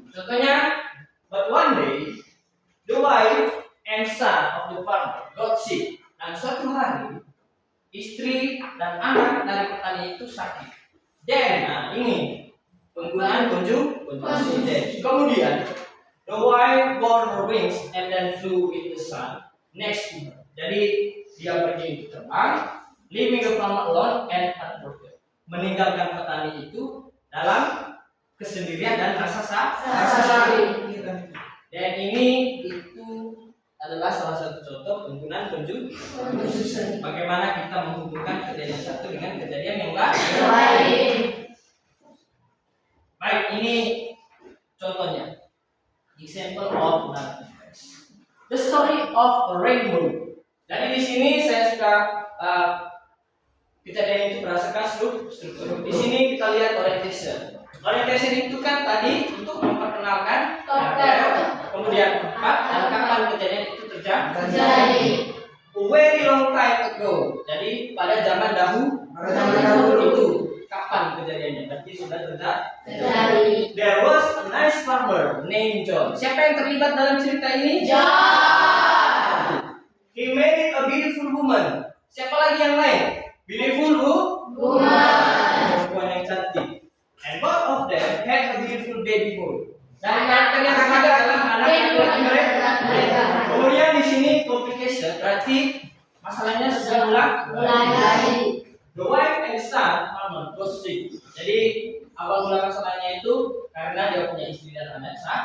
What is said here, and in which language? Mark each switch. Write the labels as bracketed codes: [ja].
[id] Contohnya, [en] but one day the wife and son of the farmer got sick. [id] Dan suatu hari istri dan anak dari petani itu sakit. [en] Then, [id] ini penggunaan konjungsi. Kemudian [en] the wife bore her wings and then flew with the sun next to her. [id] Jadi dia pergi terbang, [en] leaving the farmer alone and heartbroken. [id] Meninggalkan petani itu dalam kesendirian dan rasa sakit. Dan ini itu adalah salah satu contoh penggunaan konjungsi. Bagaimana kita menghubungkan kejadian satu dengan kejadian yang lain. ini contohnya. [en] Example of narrative text. The story of a rainbow. [id] Jadi di sini saya suka kejadian itu berdasarkan struktur. Di sini kita lihat orientation. Orientation itu kan tadi untuk memperkenalkan kemudian tempat dan kapan kejadian itu terjadi. [en] A very long time ago. [id] Jadi pada zaman dahulu itu kapan kejadiannya? Berarti sudah terjadi. [en] There was a nice farmer named John. [id] Siapa yang terlibat dalam cerita ini? [en] John. He married a beautiful woman. [id] Siapa lagi yang lain? Beautiful [en] Woman. [id] perempuan yang cantik. [en] And both of them had a beautiful baby boy. [id] Dan karakter yang ada dalam anak mereka. Kemudian di sini complication berarti masalahnya sudah Mulai lagi. [en] The wife and son farmer was sick. [id] Jadi awal mula masalahnya itu karena dia punya istri dan anak